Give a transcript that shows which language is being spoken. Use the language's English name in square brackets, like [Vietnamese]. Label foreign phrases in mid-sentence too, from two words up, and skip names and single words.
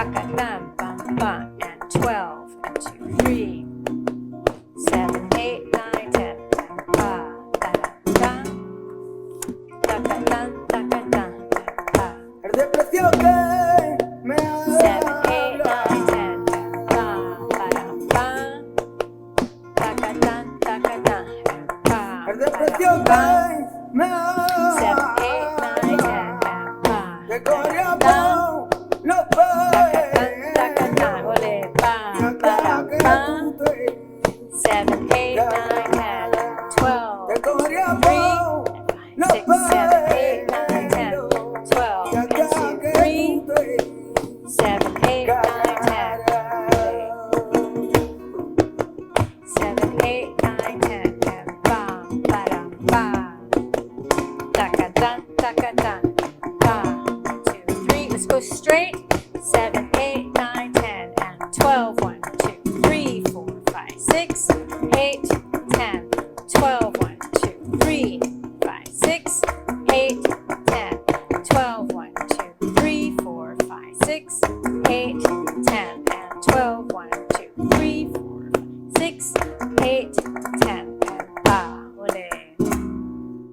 [English] ta, bum, ba, and 12, and 2, 3, 7, 8, 9, 10, ba, da, da, da, da, da, da, da, da, ba. [Spanish] El desprecio que me [English] 7, 8, 9, [Spanish] habla, [English] 10, ba, ba, da, ba, da, da, da, da, da, da, ba, [Spanish] el ba, desprecio da, ba. que me [English] 7, 8, 9, 10, [Spanish] habla, ba, que da, da, corría da. por los Ole, ba, pelos, ba, da, hasta que ba. tú te [English] 7, 8, 9, 10, 12, [Spanish] que corría [English] 3, [Spanish] por los [English] 6, 7, 8, 9, 10, [Spanish] pelos, [English] 12, and [Spanish] hasta [English] 2, [Spanish] que [English] 3, [Spanish] tú te [English] 7, 8, 9, 10, 7, 8, 9, 10, and ba, ba, da, ba. Taka, da, taka, da, ba. 2, 3, let's go straight. 7, 8, 9, 10, and 12, 1, 2, 3, 4, 5, 6, 8, 10, 12, 1, 2, 3, 5, 6, 8, 10, 12, 1, 2, 3, 4, 5, 6, 8, 10, and 12, 1, 2, 3, 4, 5, 6, 8, 10, and ba, ole.